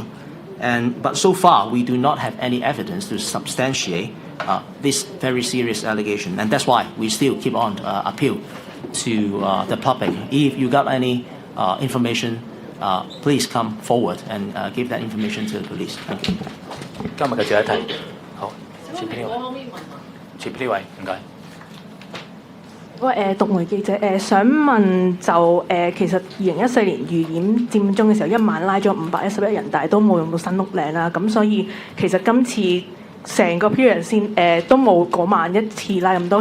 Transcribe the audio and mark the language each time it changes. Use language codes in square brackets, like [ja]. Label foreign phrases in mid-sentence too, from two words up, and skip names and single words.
[en] But so far we do not have any evidence to substantiate this very serious allegation, and that's why we still keep on appeal to the public. If you got any information, please come forward and give that information to the police. Thank you. [yue] 今日嘅最後一題，好，前邊呢位，前邊呢位，唔該。獨媒記者想問就其實2014年預演佔中嘅時候，一晚拉咗511人，但係都冇用到新屋嶺啦。咁所以其實今次成個 period 先都冇嗰晚一次拉咁多。